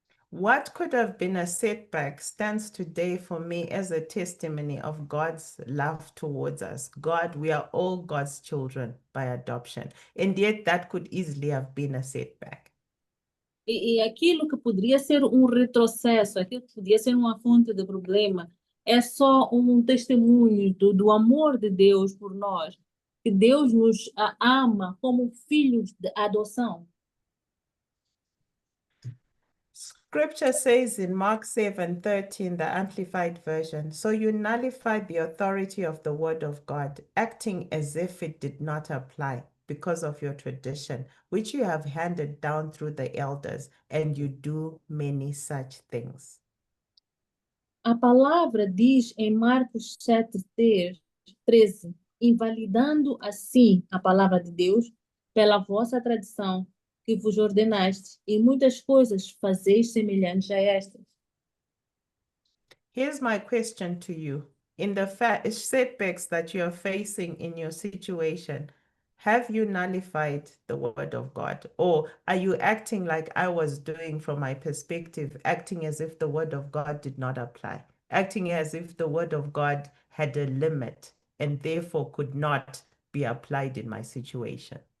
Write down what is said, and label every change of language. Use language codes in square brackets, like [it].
[en] What could have been a setback stands today for me as a testimony of God's love towards us. God, we are all God's children by adoption. And yet that could easily have been a setback. [pt] E aquilo que poderia ser um retrocesso, aquilo que poderia ser uma fonte de problema, é só um testemunho do amor de Deus por nós, que Deus nos ama como filhos de adoção. [en] Scripture says in Mark 7:13, the Amplified Version, so you nullified the authority of the word of God, acting as if it did not apply because of your tradition, which you have handed down through the elders, and you do many such things. [pt] A palavra diz em Marcos 7:13, invalidando assim a palavra de Deus pela vossa tradição, que vos ordenaste, e muitas coisas fazeis semelhantes a estas. [en] Here's my question to you. In the setbacks that you're facing in your situation, have you nullified the word of God? Or are you acting like I was doing from my perspective, acting as if the word of God did not apply, acting as if the word of God had a limit and therefore could not be applied in my situation?